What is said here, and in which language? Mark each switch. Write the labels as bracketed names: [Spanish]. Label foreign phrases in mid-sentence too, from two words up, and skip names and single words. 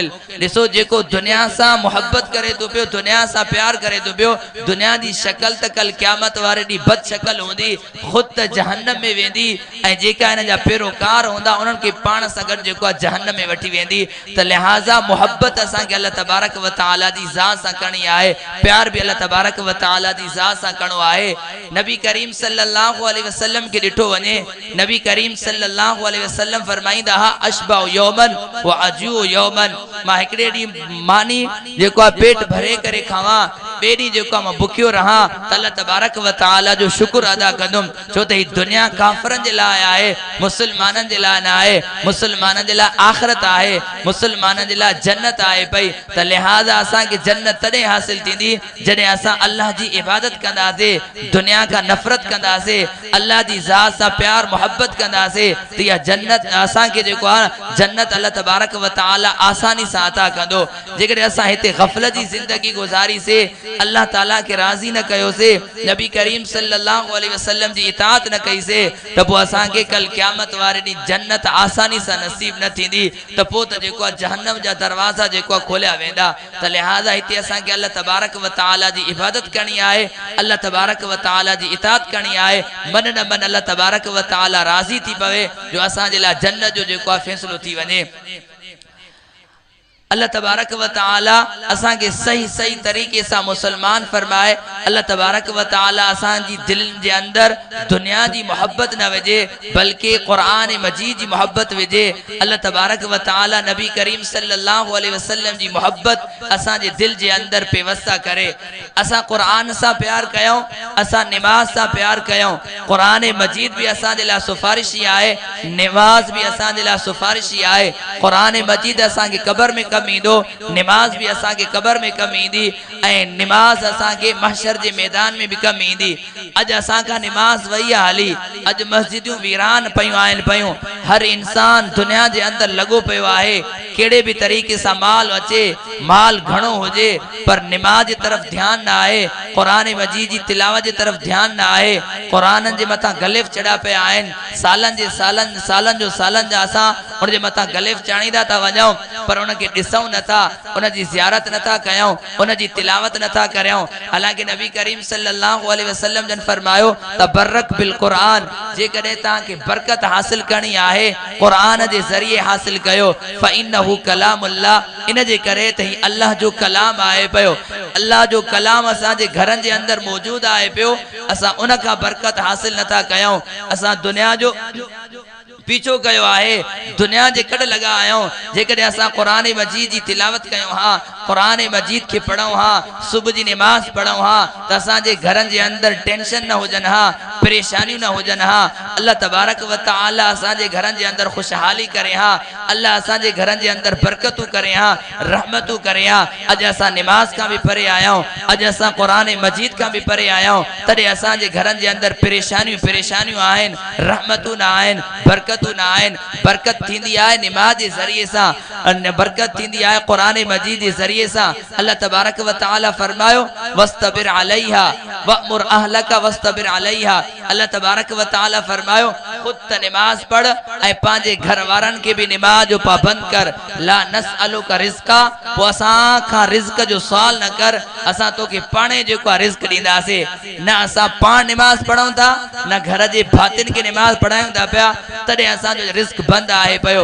[Sindhi] ॾिसो जेको दुनिया सां मोहब्बत करे थो पियो, दुनिया सां प्यार करे थो पियो, दुनिया जी शक्ल त कल क़यामत वारे ॾींहुं बद शक्ल हूंदी, ख़ुदि त जहन्नम में वेंदी ऐं जेका हिन जा पैरोकार हूंदा उन्हनि खे पाण सां गॾु जेको आहे जहन्नम में वठी वेंदी। त लिहाज़ा मोहब्बत असा के [Arabic] الله تبارك و تعالى [Sindhi] दी जात सा करनी आहे, प्यार भी [Arabic] الله تبارك و تعالى [Sindhi] दी जात सा करणो आहे। नबी करीम [Arabic] صلى الله عليه وسلم [Sindhi] के ॾिठो वञे, नबी करीम [Arabic] صلى الله عليه وسلم [Sindhi] फरमाईंदा हा [Arabic] أشبع يوما و أجوع يوما, [Sindhi] मां हिकड़े ॾींहुं मानी जेको आहे पेट भरे करे खावां, ॿिए ॾींहुं जेको आहे मां बुखियो रहां त [Arabic] الله تبارك و تعالى [Sindhi] जो शुक्र अदा कंदुमि। छो त ही दुनिया काफ़रनि जे लाइ आहे, मुसलमाननि जे लाइ न आहे। मुसलमाननि जे लाइ आख़िरत आहे, मुसलमाननि जे लाइ जन्नत आए पई। त लिहाजा असा के जन्नत तॾहिं हासिल थींदी जॾहिं असा अल्लाह जी इबादत कंदासीं, दुनिया का नफ़रत कंदासीं, अल्लाह जी ज़ात सां प्यार मोहब्बत कंदासीं त इहा जन्नत असा के जेको आहे जन्नत [Arabic] الله تبارك و تعالى [Sindhi] आसानी सां अता कंदो। जेकॾहिं असां हिते ग़फ़लत जी ज़िंदगी गुज़ारीसीं, अल्लाह ताला के राज़ी न कयोसीं, नबी करीम [Arabic] صلى الله عليه وسلم [Sindhi] जी इताअत न कईसीं त पोइ असांखे कल क़यामत वारे ॾींहुं जन्नत आसानी सां नसीब न थींदी। त पोइ त जेको आहे जहन्नम जा दरवाजा जेको खोलिया वेंदा। त लिहाजा हिते असां के [Arabic] الله تبارك و تعالى [Sindhi] जी इबादत करनी आहे, [Arabic] الله تبارك و تعالى [Sindhi] जी इताअत करनी आहे। मन न मन [Arabic] الله تبارك و تعالى [Sindhi] राज़ी थी पवे जो असां जे लाइ जन्नत जो जेको आहे फ़ैसिलो थी वञे। [Arabic] الله تبارك و تعالى [Sindhi] असा के सही सही तरीके से मुसलमान फरमाए। [Arabic] الله تبارك و تعالى [Sindhi] असा जी दिल के अंदर दुनिया की मोहब्बत न विझे बल्कि कुरान मजीद की मोहब्बत विझे। [Arabic] الله تبارك و تعالى [Sindhi] नबी करीम [Arabic] صلى الله عليه وسلم [Sindhi] की मोहब्बत असा जे दिल के अंदर पेवस्ता करे। असा कुरान से प्यार कयों, असा नमाज से प्यार कयों। कुरान मजीद भी असा जे लाइ सुफारिशी आहे, नमाज भी असा जे लाइ सुफारिशी आहे। कुरान मजीद असा के कब्र में कम ईंदो, नमाज भी असा के कब्र में कम ईंदी ऐं नमाज असा के महशर के मैदान में भी कम ईंदी। अज असा का नमाज वही हली, अज मस्जिदूं वीरान पयूं आहिनि पयूं। हर इंसान दुनिया के अंदर लगो पियो आहे, केड़े भी तरीके से माल अचे, माल घणो होजे पर नमाज की तरफ ध्यान ना आए, कुरान मजीद की तिलावत की तरफ ध्यान ना आए। कुरान के मथा गलिफ चढ़ा पिया आहिनि, सालन जे सालन जो सालन जा असा उन जे मथा गलिफ चाणींदा था वञूं। पर उनके ॾिसूं नथा, उनजी ज़ियारत नथा कयूं, उनजी तिलावत नथा करियूं। हालांकि नबी करीम [Arabic] صلى الله عليه وسلم [Sindhi] जन फरमायो [Arabic] تبرك بال قرآن, [Sindhi] जेकॾहिं तव्हांखे बरकत हासिल करणी आहे क़ुरान जे ज़रिए हासिल कयो। [Arabic] فإنه كلام الله, [Sindhi] इन जे करे त ही अल्लाह जो कलाम आहे पियो। अल्लाह जो कलाम असांजे घरनि जे अंदरि मौजूद आहे पियो। असां उन खां बरकत हासिल नथा कयूं। असां दुनिया जो पीछो कयो आहे, दुनिया जे कड़ लगा आहियूं। जेकॾहिं असां क़ुरान मजीद जी तिलावत कयूं हा, क़ुरान मजीद खे पढ़ूं हा, सुबुह जी नमाज़ पढ़ूं हा, त असांजे घरनि जे अंदरि टेंशन न हुजनि हा, परेशानियूं न हुजनि हा। [Arabic] الله تبارك و تعالى [Sindhi] असांजे घरनि जे अंदरि खुशहाली करे हा। अल्लाह असांजे घरनि जे अंदरि बरकतूं करे हा, रहमतूं करे हा। अॼु असां नमाज़ खां बि परे आहियूं, अॼु असां क़ुरान मजीद खां बि परे आहियूं, तॾहिं असांजे घरनि जे अंदरि परेशानियूं आहिनि, रहमतूं न आहिनि, बरकतूं न आहिनि। बरकत थींदी आहे नमाज जे ज़रिए सां, बरकत थींदी आहे क़ुरान मजीद जे ज़रिए सां। [Arabic] الله تبارك و تعالى [Sindhi] फरमायो [Arabic] واصطبر عليها وأمر أهلك واصطبر عليها. الله تبارك و تعالى [Sindhi] फरमायो खुद त नमाज पढ़ ऐं पंहिंजे घर वारनि खे बि नमाज जो पाबंद कर। [Arabic] لا نسألك رزقا, [Sindhi] पोइ असां खां रिज़्क जो सुवाल न कर, असां तोखे पाणे जेको आहे रिज़्क ॾींदासीं। न असां पाण नमाज पढ़ूं था, न घर जे भातियुनि खे नमाज पढ़ायूं था पिया, तॾहिं असांजो रिज़्क बंदि आहे पियो।